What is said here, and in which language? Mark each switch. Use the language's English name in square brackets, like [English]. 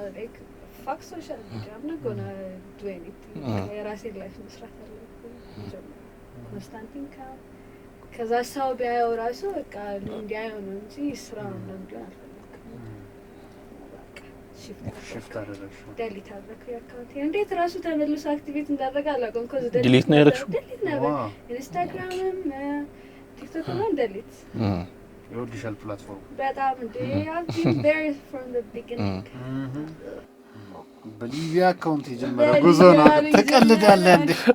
[English] like fuck social media I'm not gonna do anything [Amharic] የራሴን ላይፍ መስራት አለብኝ [English] constant income [Amharic] ከዛ ሰው ቢያየው ራሱ በቃ እንዲያየው ነው እንጂ ስራ ነው እንዲሆን አልፈልግም። በቃ ሽፍት አደረግሽ ዴሊት አደረኩ የአካውንት እንዴት ራሱ ተመልሶ አክቲቬት እንዳደረገ አላውቅም። ኮዝ ዲሊት ነው ያደረግሽው? ዲሊት ነበር ኢንስታግራምም ቲክቶክም ዲሊት የኦዲሽን ፕላትፎርም በጣም እንደ [English] I've been there from the beginning [Amharic] በሊቢያ አካውንት የጀመረ ጉዞ ነው። ተቀልዳለህ እንዴ?